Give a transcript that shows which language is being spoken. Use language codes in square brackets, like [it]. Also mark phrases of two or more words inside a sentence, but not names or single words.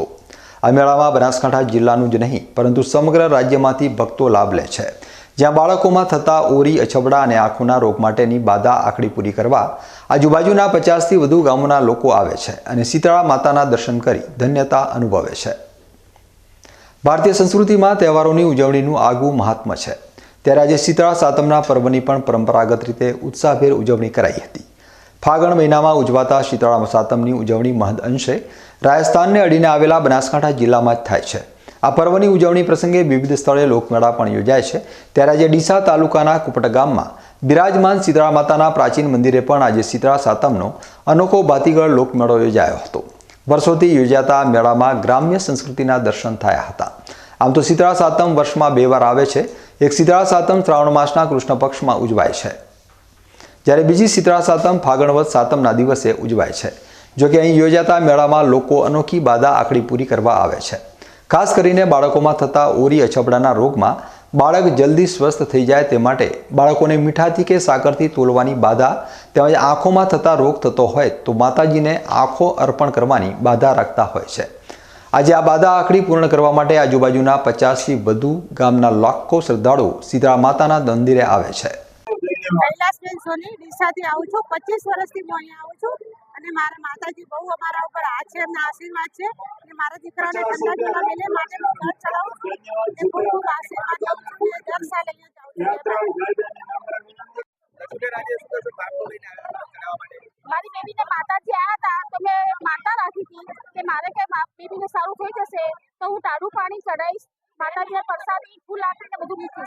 [gu] આ મેળામાં બનાસકાંઠા જિલ્લાનું જ નહીં પરંતુ સમગ્ર રાજ્યમાંથી ભક્તો લાભ લે છે, જ્યાં બાળકોમાં થતા ઓરી, અછબડા અને આંખોના રોગ માટેની બાધા આખડી પૂરી કરવા આજુબાજુના 50થી વધુ ગામોના લોકો આવે છે અને શીતળા માતાના દર્શન કરી ધન્યતા અનુભવે છે। ભારતીય સંસ્કૃતિમાં તહેવારોની ઉજવણીનું આગવું મહાત્મ્ય છે, ત્યારે આજે શીતળા સાતમના પર્વની પણ પરંપરાગત રીતે ઉત્સાહભેર ઉજવણી કરાઈ હતી। ફાગણ મહિનામાં ઉજવાતા શીતળા સાતમની ઉજવણી મહદ અંશે રાજસ્થાનને અડીને આવેલા બનાસકાંઠા જિલ્લામાં જ થાય છે। આ પર્વની ઉજવણી પ્રસંગે વિવિધ સ્થળે લોકમેળા પણ યોજાય છે, ત્યારે આજ ડીસા તાલુકાના કુપટ ગામમાં બિરાજમાન શીતળા માતાના પ્રાચીન મંદિરે પણ આજ શીતળા સાતમનો અનોખો ભાતીગળ લોકમેળો યોજાયો હતો। વર્ષોથી યોજાતા મેળામાં ગ્રામ્ય સંસ્કૃતિના દર્શન થયા હતા। આમ તો શીતળા સાતમ વર્ષમાં 2 વાર આવે છે। એક શીતળા સાતમ શ્રાવણ માસના કૃષ્ણ પક્ષમાં ઉજવાય છે, જ્યારે બીજી શીતળા સાતમ ફાગણવદ સાતમના દિવસે ઉજવાય છે। જો કે અહીં યોજાતા મેળામાં લોકો અનોખી બાધા આખડી પૂરી કરવા આવે છે। ખાસ કરીને બાળકોમાં થતા ઓરી, અછબડાના રોગમાં બાળક જલ્દી સ્વસ્થ થઈ જાય તે માટે બાળકોને મીઠાથી કે સાકરથી તોલવાની બાધા તેમજ આંખોમાં થતા રોગ થતો હોય તો માતાજીને આંખો અર્પણ કરવાની બાધા રાખતા હોય છે। આજે આ બાધા આખડી પૂર્ણ કરવા માટે આજુબાજુના 50થી વધુ ગામના લાખો શ્રદ્ધાળુઓ શીતળા માતાના મંદિરે આવે છે। કૈલાસબેન સોની ડીસા થી આવું છું। 25 વર્ષથી હું અહીં આવું છું અને મારા માતાજી બહુ અમારા ઉપર હાથ છે, એમના આશીર્વાદ છે અને મારા દીકરાને ઠંડા ઝોલા મેલે માટે હું ઘર ચલાવું છું અને ખૂબ ખૂબ આશીર્વાદ લઉં છું અને દર સાલ અહીંયા જાઉં છું। મારી બેબીને માતાજી આવ્યા હતા તો મેં માતા રાખી હતી કે મારે કે બેબીને સારું થઈ જશે તો હું ટાઢું પાણી ચડાવીશ, માતાજીને પ્રસાદી ફૂલ આપીને બધું મૂકીશ।